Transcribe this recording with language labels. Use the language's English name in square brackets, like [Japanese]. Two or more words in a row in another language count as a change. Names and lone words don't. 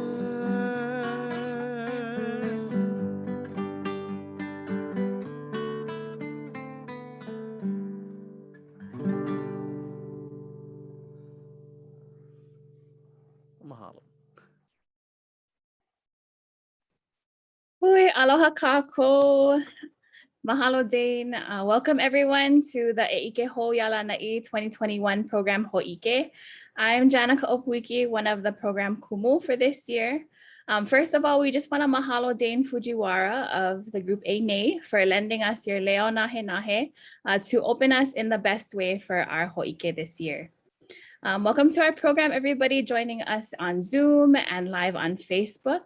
[Hawaiian] Mahalo. Hui, aloha kākou. [English] Mahalo, Dane. Welcome everyone to the ʻIke Lānaʻi 2021 program Hōʻike. I'm Janica Opuiki, one of the program kumu for this year. First of all, we just want to mahalo Dane Fujiwara of the group ʻAina for lending us your [Hawaiian] leo nahe nahe [English] to open us in the best way for our Hōʻike this year. Welcome to our program, everybody joining us on Zoom and live on Facebook.